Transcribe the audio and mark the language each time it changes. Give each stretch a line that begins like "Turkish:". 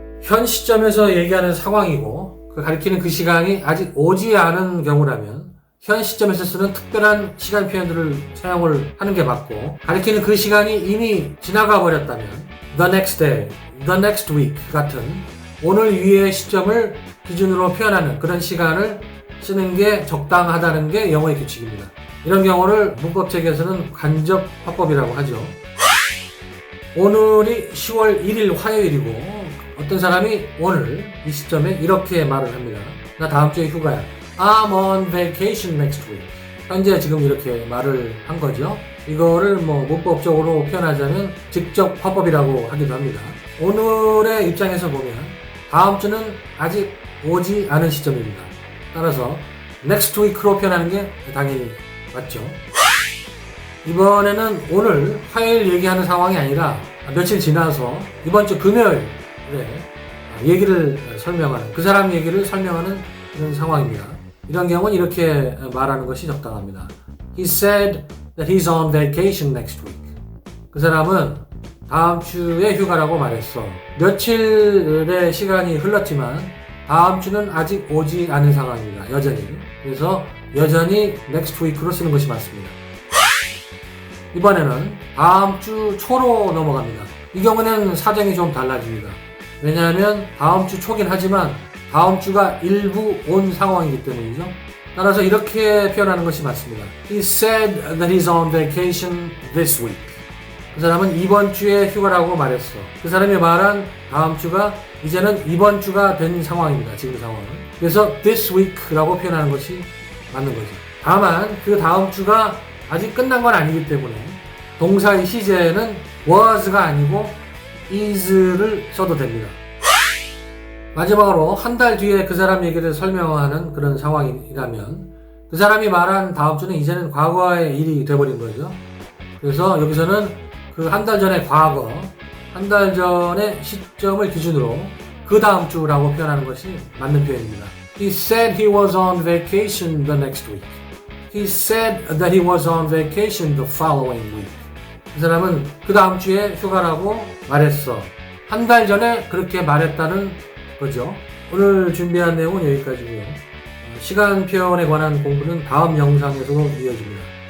Korean: 현 시점에서 얘기하는 상황이고 가리키는 그 시간이 아직 오지 않은 경우라면 현 시점에서 쓰는 특별한 시간 표현들을 사용을 하는 게 맞고, 가리키는 그 시간이 이미 지나가 버렸다면
English: the next day, the next week
Korean: 같은 오늘 위의 시점을 기준으로 표현하는 그런 시간을 쓰는 게 적당하다는 게 영어의 규칙입니다. 이런 경우를 문법책에서는 간접 화법이라고 하죠. 오늘이 10월 1일 화요일이고 어떤 사람이 오늘 이 시점에 이렇게 말을 합니다. 나 다음 주에 휴가야.
English: I'm on vacation next week.
Korean: 현재 지금 이렇게 말을 한 거죠. 이거를 문법적으로 표현하자면 직접 화법이라고 하기도 합니다. 오늘의 입장에서 보면 다음 주는 아직 오지 않은 시점입니다. 따라서
English: next week
Korean: 로 표현하는 게 당연히 맞죠. 이번에는 오늘 화요일 얘기하는 상황이 아니라 며칠 지나서 이번 주 금요일에 얘기를 설명하는, 그 사람 얘기를 설명하는 그런 상황입니다. 이런 경우는 이렇게 말하는 것이 적당합니다.
English: He said that he's on vacation next week.
Korean: 그 사람은 다음 주에 휴가라고 말했어. 며칠의 시간이 흘렀지만 다음 주는 아직 오지 않은 상황입니다. 여전히. 그래서 여전히
English: next week
Korean: 로 쓰는 것이 맞습니다. 이번에는 다음 주 초로 넘어갑니다. 이 경우는 사정이 좀 달라집니다. 왜냐하면 다음 주 초긴 하지만 다음 주가 일부 온 상황이기 때문이죠. 따라서 이렇게 표현하는 것이 맞습니다.
English: He said that he's on vacation this week.
Korean: 그 사람은 이번 주에 휴가라고 말했어. 그 사람이 말한 다음 주가 이제는 이번 주가 된 상황입니다. 지금 상황은. 그래서
English: this week
Korean: 라고 표현하는 것이 맞는 거죠. 다만 그 다음 주가 아직 끝난 건 아니기 때문에 동사의 시제는 was가 아니고 is를 써도 됩니다. 마지막으로 한 달 뒤에 그 사람 얘기를 설명하는 그런 상황이라면 그 사람이 말한 다음 주는 이제는 과거의 일이 돼버린 거죠. 그래서 여기서는 그 한 달 전의 과거, 한 달 전의 시점을 기준으로 그 다음 주라고 표현하는 것이 맞는 표현입니다.
English: He said he was on vacation the next week. He said that he was on vacation the following week.
Korean: 그 사람은 그 다음 주에 휴가라고 말했어. 한 달 전에 그렇게 말했다는 거죠. 오늘 준비한 내용은 여기까지고요. 시간 표현에 관한 공부는 다음 영상에서 이어집니다.